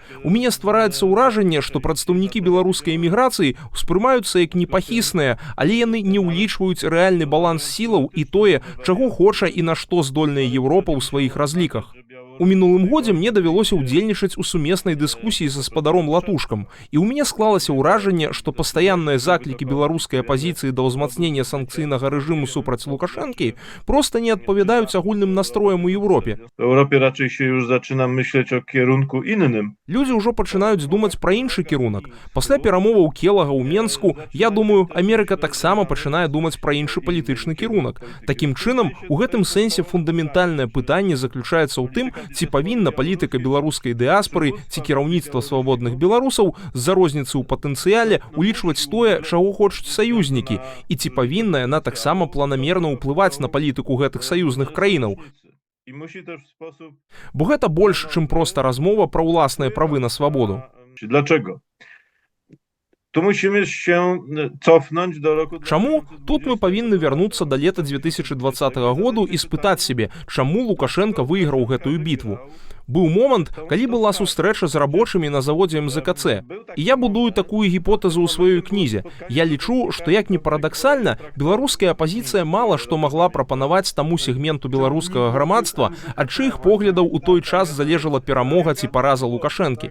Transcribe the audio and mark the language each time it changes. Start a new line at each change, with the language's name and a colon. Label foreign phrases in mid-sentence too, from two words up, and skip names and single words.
Belarusian: У мяне ствараецца ўражанне, што прадстаўнікі беларускай эміграцыі ўспрымаюцца як непахісныя, але яны не ўлічваюць рэальны баланс сілаў і тое, чаго хоча і на што здольная Еўропа ў сваіх разліках. У мінулым годзе мне давялося ўдзельнічаць у сумеснай дыскусіі са спадаром Латушкам, і ў мяне склалася ўражанне, што пастаянныя заклікі беларускай апазіцыі да ўзмацнення санкцыйнага рэжыму супраць Лукашэнкі проста не адпавядаюць агульным настроям у Еўропе.
Polish: W Europie raczej się już zaczyna myśleć o kierunku innym.
Belarusian: Людзі ўжо пачынаюць думаць пра іншы кірунак. Пасля перамоваў Келага ў Менску, я думаю, Амерыка таксама пачынае думаць пра іншы палітычны кірунак. Такім чынам, у гэтым сэнсе фундаментальнае пытанне заключаецца ў тым, ці павінна палітыка беларускай дыаспары ці кіраўніцтва свабодных беларусаў з-за розніцы ў патэнцыяле улічваць тое, чаго хочуць саюзнікі, і ці павінна яна таксама планамерна ўплываць на палітыку гэтых саюзных краінаў.
Polish: I musi też w sposób...
Belarusian: Бо гэта больш, чым проста размова пра ўласныя правы на свабоду.
Polish: Dlaczego? Tu musimy się cofnąć do roku...
Belarusian: Чаму? Тут мы павінны вярнуцца да лета 2020 году і спытаць себе, чаму Лукашенко выйграў гэтую бітву. Быў момант, калі была сустрэча з рабочымі на заводзе МЗКЦ. І я будую такую гіпотэзу ў сваёй кнізе. Я лічу, што як ні парадаксальна, беларуская апазіцыя мала што магла прапанаваць таму сегменту беларускага грамадства, ад чыіх поглядаў у той час залежала перамога ці параза Лукашэнкі.